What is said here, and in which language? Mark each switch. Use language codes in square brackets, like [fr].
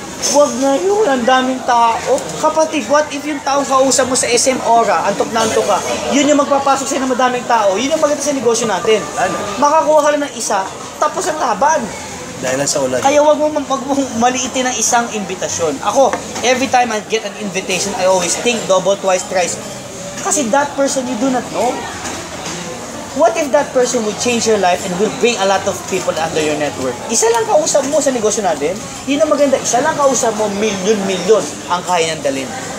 [tl] Huwag ngayon, ang daming tao. Kapatid, what if yung taong kausap mo sa SM Aura, antok na antok ka, yun yung magpapasok sa'yo ng madaming tao, yun yung maganda sa negosyo natin. Makakuha ka lang ng isa, tapos ang laban. Dahil lang sa ulan. Kaya wag mong maliitin ng isang imbitasyon. [en] Ako, every time I get an invitation, I always think double, twice, thrice. Kasi that person you do not know. What if that person will change your life and will bring a lot of people under your network? [tl] Isa lang kausap mo sa negosyo natin, yun ang maganda. Isa lang kausap mo, milyon ang kaya niyang dalhin.